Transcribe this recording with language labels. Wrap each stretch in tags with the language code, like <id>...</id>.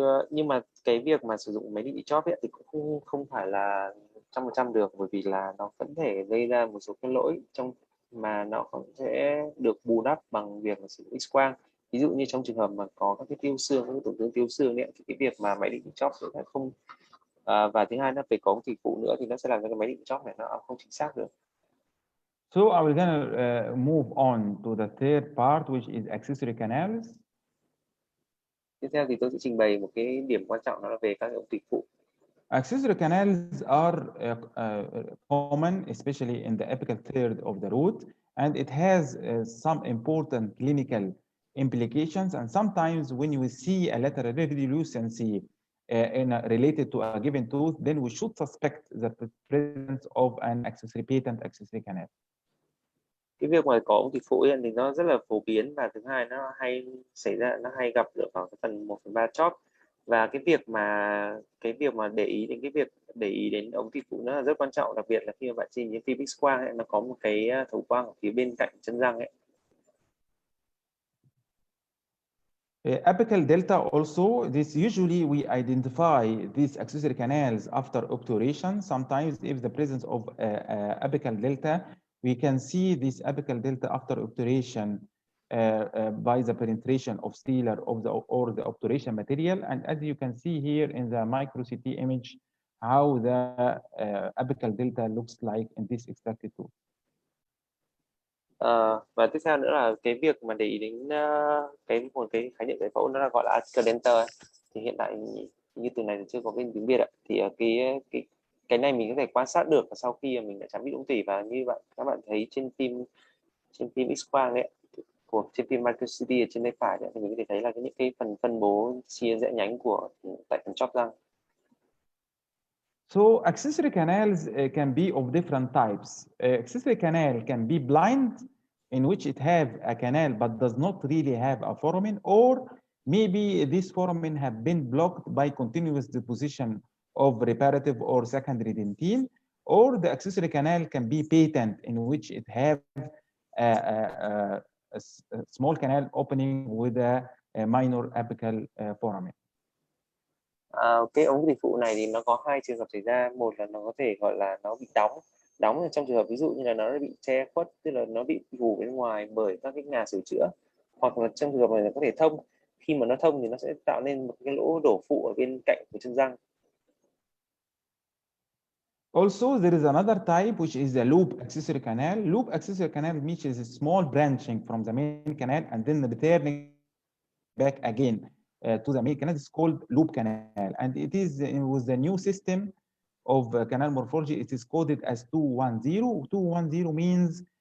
<vi>Nhưng mà cái việc mà sử dụng máy định vị chóp ấy, thì cũng không phải là 100% được, bởi vì là nó vẫn thể gây ra một số cái lỗi trong mà nó cũng sẽ được bù đắp bằng việc sử dụng X-quang. Ví dụ như trong trường hợp mà có các cái tiêu xương, các cái tổn thương tiêu xương ấy, thì cái việc mà máy định vị chóp sẽ không và thứ hai là về có tỷ phụ nữa, thì nó sẽ làm cho cái máy định vị chóp này nó không chính xác được.</vi> <en>So I will gonna move on to the third part, which is accessory canals.</en> <vi>Tiếp theo thì tôi sẽ trình bày một cái điểm quan trọng, đó là về các ống tủy phụ.</vi> <en>Accessory canals are common, especially in the apical third of the root, and it has some important clinical implications. And sometimes when you see a lateral radiolucency related to a given tooth, then we should suspect the presence of an accessory patent accessory canal.</en> <vi>Cái việc mà có ống tủy phụ thì nó rất là phổ biến, và thứ hai nó hay xảy ra, nó hay gặp được vào cái phần 1/3 chóp. Và cái việc mà để ý đến ống tủy phụ nó là rất quan trọng, đặc biệt là khi mà bạn nhìn những phim X-quang ấy, nó có một cái thấu quang ở phía bên cạnh chân răng ấy.</vi> <en>Apical delta also, this usually we identify these accessory canals after obturation. Sometimes if the presence of apical delta, we can see this apical delta after obturation by the penetration of stellar or the obturation material. And as you can see here in the micro CT image, how the apical delta looks like in this extracted tooth.</en> <vi>Và tiếp theo nữa là cái việc mà để ý đến một cái khái niệm giải phẫu, nó là gọi là apical delta. Thì hiện tại như từ này thì chưa có bên tiếng Việt ạ. Thì cái này mình có thể quan sát được sau khi mình đã chám bị ống tủy, và như các bạn thấy trên phim X-quang đấy, trên phim micro-CT ở trên tay phải đấy, thì mình có thể thấy là những cái phần phân bố chia rẽ nhánh tại phần chóp răng.</vi> <en>So accessory canals can be of different types. Accessory canal can be blind, in which it have a canal but does not really have a foramen, or maybe this foramen have been blocked by continuous deposition of reparative or secondary dentine, or the accessory canal can be patent, in which it have a small canal opening with a minor apical foramen.</en> <vi>Cái ống tủy phụ này thì nó có hai trường hợp xảy ra. Một là nó có thể gọi là nó bị đóng trong trường hợp ví dụ như là nó bị che khuất, tức là nó bị phủ bên ngoài bởi các cái nhà sửa chữa, hoặc là trong trường hợp này nó có thể thông. Khi mà nó thông thì nó sẽ tạo nên một cái lỗ đổ phụ ở bên cạnh của chân răng.</vi> <en>Also, there is another type, which is a loop accessory canal. Loop accessory canal means a small branching from the main canal and then returning back again to the main canal. It's called loop canal, and it is with the new system of canal morphology. It is coded as 210. 210 means</en>